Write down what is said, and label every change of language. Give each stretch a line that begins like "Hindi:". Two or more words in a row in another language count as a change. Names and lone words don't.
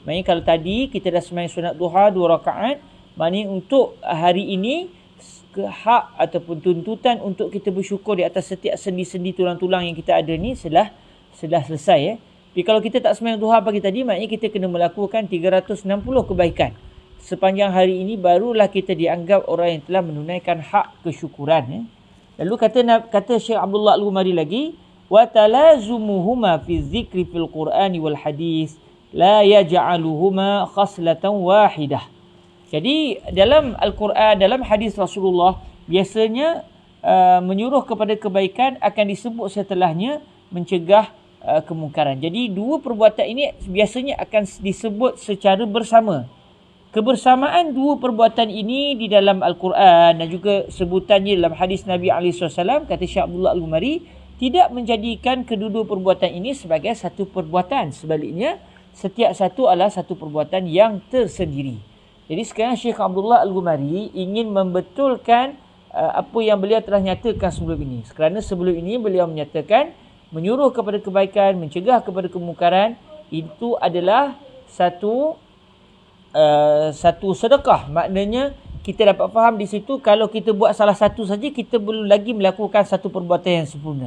Malay: Maksudnya kalau tadi kita dah sembahyang sunat duha 2 rakaat, maknanya untuk hari ini hak ataupun tuntutan untuk kita bersyukur di atas setiap sendi-sendi tulang-tulang yang kita ada ni sudah selesai. Tapi kalau kita tak sembahyang duha pagi tadi, maknanya kita kena melakukan 360 kebaikan. Sepanjang hari ini barulah kita dianggap orang yang telah menunaikan hak kesyukuran. Lalu kata Syekh Abdullah Al-Ghumari lagi,
Arabic: وتلازمهما في ذكر في القرآن والحديث لا يجعلهما خصلة واحدة.
Malay: Jadi dalam Al-Quran, dalam hadis Rasulullah, biasanya menyuruh kepada kebaikan akan disebut setelahnya mencegah kemungkaran. Jadi 2 perbuatan ini biasanya akan disebut secara bersama. Kebersamaan 2 perbuatan ini di dalam Al-Quran dan juga sebutannya dalam hadis Nabi SAW, kata Syekh Abdullah Al-Ghumari, tidak menjadikan kedua-dua perbuatan ini sebagai satu perbuatan. Sebaliknya, setiap satu adalah satu perbuatan yang tersendiri. Jadi sekarang Syekh Abdullah Al-Ghumari ingin membetulkan apa yang beliau telah nyatakan sebelum ini. Kerana sebelum ini beliau menyatakan menyuruh kepada kebaikan, mencegah kepada kemungkaran itu adalah satu sedekah. Maknanya kita dapat faham di situ kalau kita buat salah satu saja kita belum lagi melakukan satu perbuatan yang sempurna.